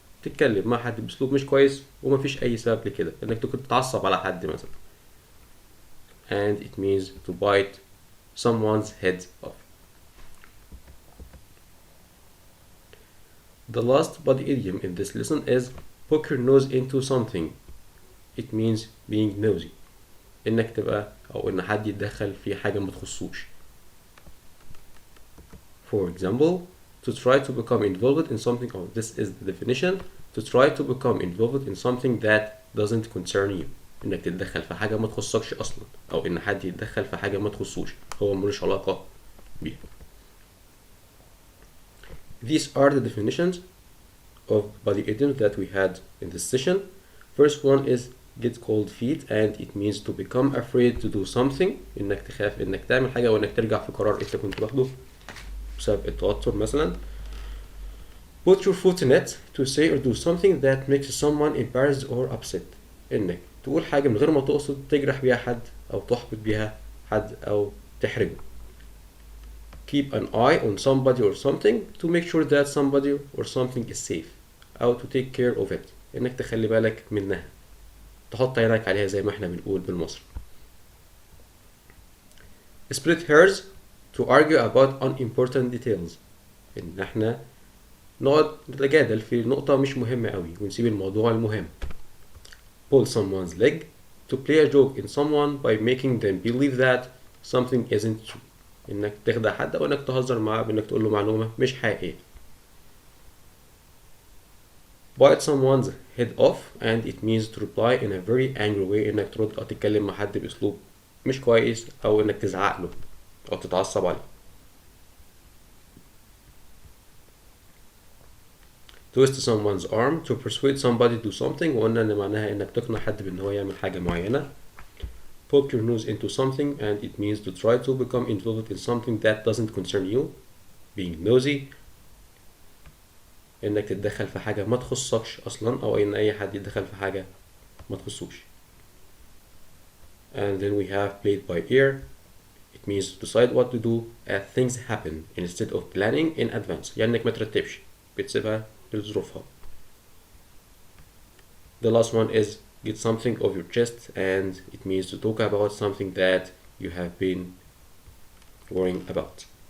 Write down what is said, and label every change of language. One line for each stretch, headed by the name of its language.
Arabic: تتكلم مع حد باسلوب مش كويس ومفيش اي سبب لكده، انك تكون تتعصب على حد مثلا.
English: And it means to bite someone's head off. The last body idiom in this lesson is poke your nose into something. It means being nosy،
Arabic: انك تبقى او ان حد يتدخل في حاجة ما تخصوش.
English: For example, to try to become involved in something. Oh, this is the definition. To try to become involved in something that doesn't concern you،
Arabic: انك تتدخل في حاجة ما تخصكش اصلا او ان حد يتدخل في حاجة ما تخصوش هو ملوش علاقة بيها.
English: These are the definitions of body idioms that we had in this session. First one is get cold feet, and it means to become afraid to do something،
Arabic: انك تخاف انك تعمل حاجة او انك ترجع في قرار انت كنت واخده بسبب التوتر مثلا.
English: Put your foot in it to say or do something that makes someone embarrassed or upset،
Arabic: انك تقول حاجة من غير ما تقصد تجرح بيها حد او تحبط بيها حد او تحرجه.
English: Keep an eye on somebody or something to make sure that somebody or something is safe، او to take care of it،
Arabic: انك تخلي بالك منها، تحط عينك عليها زي ما احنا بنقول بالمصري.
English: Split hairs to argue about unimportant details،
Arabic: ان احنا نقعد نتجادل في نقطة مش مهمة قوي ونسيب الموضوع المهم.
English: Pull someone's leg to play a joke in someone by making them believe that something isn't true،
Arabic: انك تخدع حد او انك تهزر معاه بانك تقول له معلومة مش حقيقية.
English: Bite someone's head off, and it means to reply in a very angry way،
Arabic: انك ترد او تتكلم مع حد باسلوب مش كويس او انك تزعق له او تتعصب عليه.
English: Twist someone's arm to persuade somebody to do something،
Arabic: وقلنا ان معناها انك تقنع حد بان هو يعمل حاجة معينة.
English: Poke your nose into something, and it means to try to become involved in something that doesn't concern you. Being nosy،
Arabic: انك تتدخل في حاجة ما تخصكش اصلا او ان اي حد يتدخل في حاجة ما تخصوش.
English: And then we have played by ear. It means to decide what to do as things happen instead of planning in advance،
Arabic: يعني انك ما ترتبش بتسيبها لظروفها.
English: The last one is get something off your chest, and it means to talk about something that you have been worrying about.